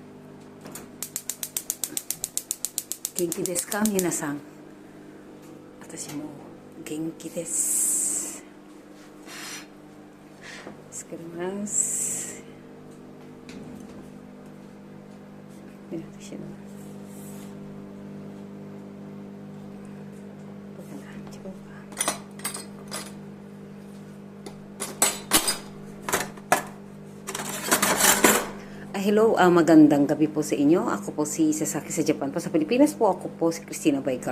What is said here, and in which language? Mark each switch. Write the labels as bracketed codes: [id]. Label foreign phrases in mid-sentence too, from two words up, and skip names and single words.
[ja] 元気ですか皆さん。私も元気です。作ります。私の [tl] hello, magandang gabi po sa inyo. Ako po si Sasaki sa Japan po. Sa Pilipinas po, ako po si Christina Baikar.